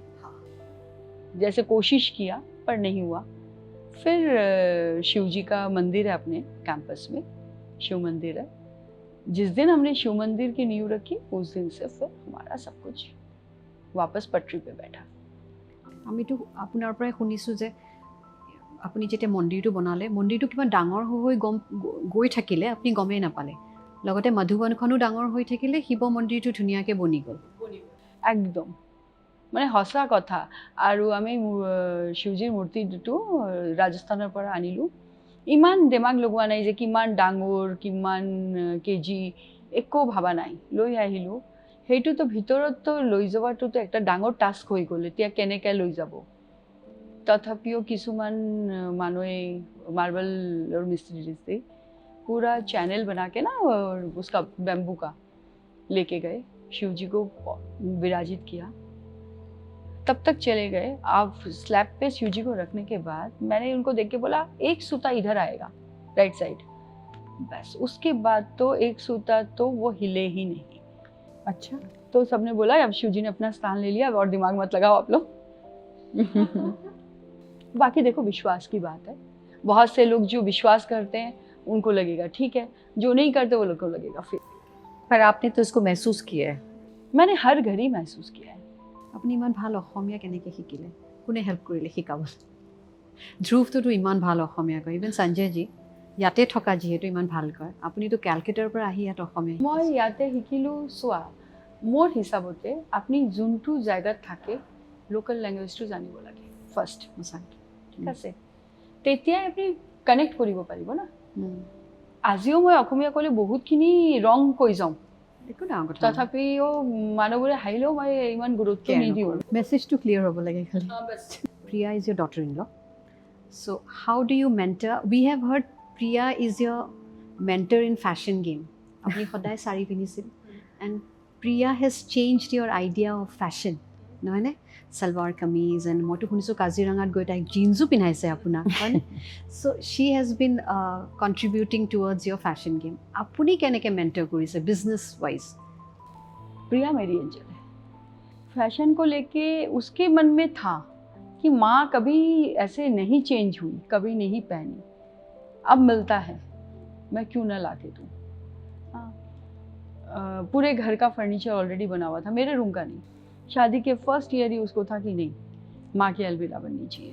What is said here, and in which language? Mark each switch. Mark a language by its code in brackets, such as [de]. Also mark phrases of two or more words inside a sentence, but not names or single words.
[hi] जैसे कोशिश किया पर नहीं हुआ। फिर शिव जी का मंदिर है अपने कैंपस में, शिव मंदिर है। जिस दिन हमने शिव मंदिर की नींव रखी, उस दिन से फिर हमारा सब कुछ वापस पटरी पे बैठा। [as] আমিতো আপোনাৰ পৰাই শুনিছোঁ যে আপুনি যেতিয়া মন্দিৰটো বনালে, মন্দিৰটো কিমান ডাঙৰ হৈ গৈ থাকিলে আপুনি গমেই নাপালে, লগতে মধুবনখনো ডাঙৰ হৈ থাকিলে, শিৱ মন্দিৰটো ধুনীয়াকৈ বনি গ'ল। একদম মানে সঁচা কথা। আৰু আমি শিৱজীৰ মূৰ্তিটো ৰাজস্থানৰ পৰা আনিলোঁ। ইমান দিমাগ লগোৱা নাই যে কিমান ডাঙৰ, কিমান কেজি, একো ভাবা নাই, লৈ আহিলোঁ। সেইটোতো ভিতৰততো লৈ যোৱাটোতো একটা ডাঙৰ টাস্ক হৈ গ'ল। এতিয়া কেনেকৈ লৈ যাব? [hi] तथापिও [as] কিছুমান মানুহে [hi] मार्बल और मिस्त्री से पूरा चैनल बना के ना, और उसका बैम्बू का लेके गए, शिव जी को विराजित किया। तब तक चले गए। आप स्लैब पे शिव जी को रखने के बाद मैंने उनको देख के बोला, एक सूता इधर आएगा [en] right side, [hi] बस। उसके बाद तो एक सूता तो वो हिले ही नहीं। अच्छा, तो सबने बोला अब शिव जी ने अपना स्थान ले लिया, अब और दिमाग मत लगाओ आप लोग। बाकी देखो, विश्वास की बात है। बहुत से लोग जो विश्वास करते हैं उनको लगेगा ठीक है, जो नहीं करते वो लोग को लगेगा फिर। पर आपने तो इसको महसूस किया है। मैंने हर घड़ी महसूस किया है। [as] আপুনি ইমান ভাল অসমীয়া কেনেকৈ শিকিলে? কোনে হেল্প কৰিলে শিকাবলৈ? ধ্ৰুৱটোতো ইমান ভাল অসমীয়া কয়, ইভেন সঞ্জয়জী ইয়াতে থকা যিহেতু ইমান ভাল কয়, আপুনিতো কেলকাতাৰ পৰা আহি ইয়াত অসমীয়া মই ইয়াতে শিকিলোঁ। চোৱা, মোৰ হিচাপতে আপুনি যোনটো জায়গাত থাকে [en] local language [as] জানিব লাগে ফাৰ্ষ্ট, সঁচাকৈ। ঠিক আছে? তেতিয়াই আপুনি কানেক্ট কৰিব পাৰিব না। আজিও মই অসমীয়া ক'লে বহুতখিনি ৰং কৈ যাওঁ, একো ডাঙৰ কথা। তথাপিও মানুহবোৰে হাঁহিলেও মই ইমান গুৰুত্ব নিদিওঁ। [en] message clear [as] হ'ব লাগে খালি। [en] Priya is your daughter-in-law. So how do you mentor? We have heard Priya is your mentor in fashion game. [as] আপুনি সদায় শাড়ী পিন্ধিছিল, [en] and Priya has changed your idea of fashion, [as] নহয়নে? সালৱাৰ কামিজ, and মইতো শুনিছোঁ কাজিৰঙাত গৈ তাইক জিন্সো পিন্ধাইছে আপোনাক, হয়নে? [en] So she has been contributing towards your fashion game. [as] আপুনি কেনেকৈ mentor কৰিছে [en] business wise? [hi] प्रिया मेरी एंजल है। फैशन को लेके उसके मन में था कि माँ कभी ऐसे नहीं चेंज हुई, कभी नहीं पहनी, अब मिलता है, मैं क्यों ना ला के दूँ। पूरे घर का फर्नीचर ऑलरेडी बना हुआ था, मेरे रूम का नहीं, शादी के [en] first year [hi] ही उसको था कि नहीं, माँ की अलविदा बननी चाहिए।